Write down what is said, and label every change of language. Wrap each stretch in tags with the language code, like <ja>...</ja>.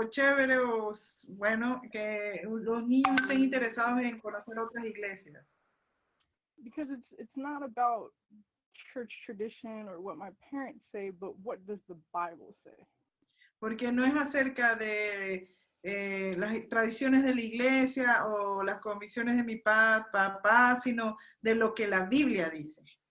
<es>chévere o bueno, que los niños estén interesados en conocer otras iglesias.</es> <en>Because it's not about church tradition or what my parents say, but what does the Bible say?</en> <es>Porque no es acerca de las tradiciones de la iglesia o las convicciones de mi papá, sino de lo que la Biblia dice.</es>